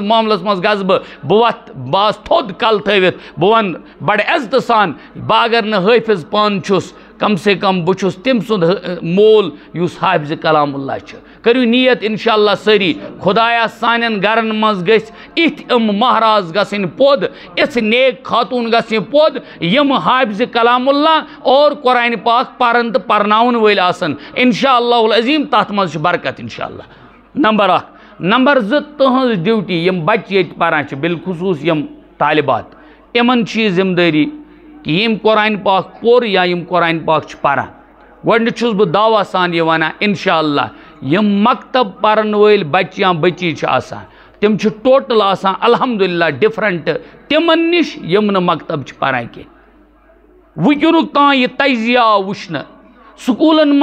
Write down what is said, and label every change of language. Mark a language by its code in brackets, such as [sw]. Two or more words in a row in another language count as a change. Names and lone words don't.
[ks] معاملس منٛز گژھٕ بہٕ وتھٕ بہٕ آسہٕ تھوٚد کلہٕ تھٲوِتھ بہٕ ونہٕ بڑٕ عزتہٕ سان بہٕ اگر نہٕ حٲفظ پانہٕ چھُس [ur] کم سے کم [ks] بہٕ چھُس تٔمۍ سُنٛد مول یُس حافظِ کلام اللہ چھُ کٔرِو نیت انشاءاللہ سٲری خۄدایا سانٮ۪ن گرن منٛز گٔژھۍ یِتھۍ مہراز گژھٕنۍ پوٚد یِژھ نیک خاتوٗن گژھٕنۍ پوٚد یِم حافظِ کلام اللہ اور قرآن پاک پرن تہٕ پرناون وٲلۍ آسن انشاءاللہ العظیٖم تتھ منٛز چھِ برکت انشاءاللہ نمبر 1 نمبر 2 تہذ ڈیوٹی یم بچہ یہ پران بالخصوص یم طالبات یمن چھ ذمہ داری کہ یم قرآن پاک پور یا یم قرآن پاک پران گۄڈنیُک چھُس بہٕ دعوا سان یہ ونان انشاءاللہ یم مکتب پرن وٲلۍ بچہ یا بچی چھ آسان تم چھ ٹوٹل آسان الحمدللہ ڈفرنٹ تمن نش یم نہٕ مکتب چھ پران کینٛہہ وٕنکیٚنُک تام یہ تجزیہ آو وٕچھنہٕ سکوٗلن